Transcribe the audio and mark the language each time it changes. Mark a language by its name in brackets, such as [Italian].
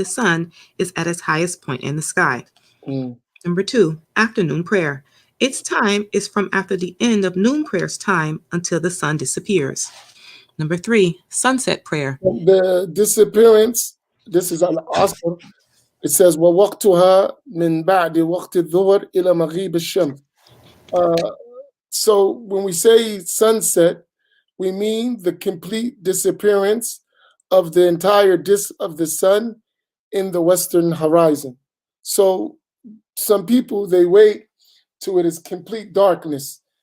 [English] the sun, is at its highest point in the sky. Number 2, afternoon prayer. Its time is from after the end of noon prayer's time until the sun disappears. Number 3, sunset prayer. The disappearance, this is al-asr. It says, [Arabic] وَوَقْتُهَا مِنْ بَعْدِ وَقْتِ الظُّهْرِ إِلَى مَغِيبِ الشَّمْسِ. [English] So when we say sunset, we mean the complete disappearance of the entire disk of the sun in the western horizon. So some people, they wait till it is complete darkness.